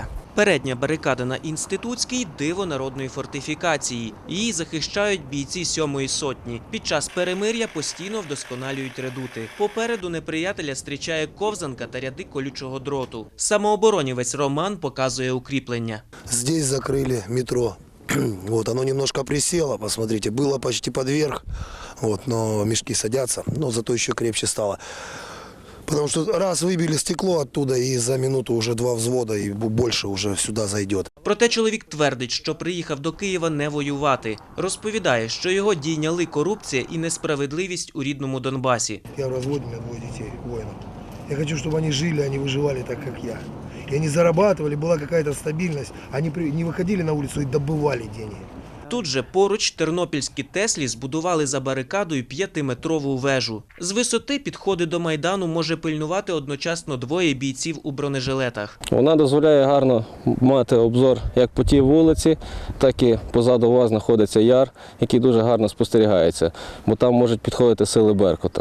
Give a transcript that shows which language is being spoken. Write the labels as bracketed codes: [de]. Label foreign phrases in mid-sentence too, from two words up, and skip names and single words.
[uk] Передня барикада на Інститутській – диво народної фортифікації. Її захищають бійці 7-ї сотні. Під час перемир'я постійно вдосконалюють редути. Попереду неприятеля зустрічає ковзанка та ряди колючого дроту. Самооборонівець Роман показує укріплення. [ru] Здесь закрыли метро. Вот, оно немножко присело, посмотрите, было почти под верх, вот, но мешки садятся, но зато еще крепче стало. Потому что раз выбили стекло оттуда, и за минуту уже 2 взвода, и больше уже сюда зайдет. [uk] Проте чоловік твердить, що приїхав до Києва не воювати. Розповідає, що його дійняли корупція і несправедливість у рідному Донбасі. [ru] Я в разводе, у меня 2 детей, воинов. Я хочу, чтобы они жили, они выживали так, как я. И они зарабатывали, была какая-то стабильность. Они не выходили на улицу и добывали деньги. [uk] Тут же поруч тернопільські Теслі збудували за барикадою 5-метрову вежу. З висоти підходи до Майдану може пильнувати одночасно 2 бійців у бронежилетах. Вона дозволяє гарно мати обзор як по тій вулиці, так і позаду вас знаходиться яр, який дуже гарно спостерігається, бо там можуть підходити сили Беркута.